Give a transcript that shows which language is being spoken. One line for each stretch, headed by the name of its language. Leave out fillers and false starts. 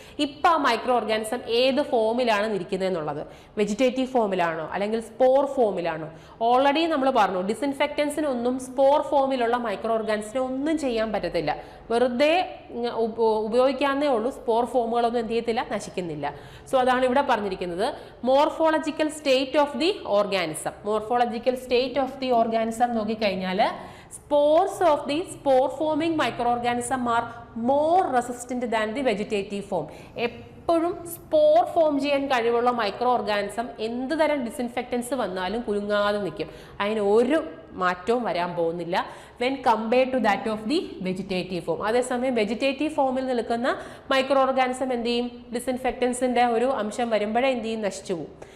Malayalam: ഇപ്പം ആ micro organism ഏത് ഫോമിലാണ് നിൽക്കുന്നത് എന്നുള്ളത്, വെജിറ്റേറ്റീവ് ഫോമിലാണോ അല്ലെങ്കിൽ സ്പോർ ഫോമിലാണോ? ഓൾറെഡി നമ്മൾ പറഞ്ഞു, ഡിസിൻഫെക്റ്റൻസിനൊന്നും സ്പോർ ഫോമിലുള്ള മൈക്രോ ഓർഗാനിസിനെ ഒന്നും ചെയ്യാൻ പറ്റത്തില്ല. വെറുതെ ഉപയോഗിക്കാവുന്നേ ഉള്ളൂ, സ്പോർ ഫോമുകളൊന്നും എന്ത് ചെയ്യത്തില്ല, നശിക്കുന്നില്ല. സോ അതാണ് ഇവിടെ പറഞ്ഞിരിക്കുന്നത്,
English: Morphological state of the organism. Morphological state of the organism
Malayalam: നോക്കിക്കഴിഞ്ഞാൽ
English: spores of the spore forming microorganism are more resistant than the vegetative form.
Malayalam: എപ്പോഴും സ്പോർ ഫോം ചെയ്യാൻ കഴിവുള്ള മൈക്രോ ഓർഗാനിസം എന്ത് തരം ഡിസിൻഫെക്റ്റൻസ് വന്നാലും കുലുങ്ങാതെ നിൽക്കും. അതിന് ഒരു മാറ്റവും വരാൻ പോകുന്നില്ല
English: When compared to that of the vegetative form.
Malayalam: അതേസമയം വെജിറ്റേറ്റീവ് ഫോമിൽ നിൽക്കുന്ന മൈക്രോ ഓർഗാനിസം എന്ത് ചെയ്യും, ഡിസിൻഫെക്റ്റൻസിൻ്റെ ഒരു അംശം വരുമ്പോഴേ എന്ത് ചെയ്യും, നശിച്ചു പോകും.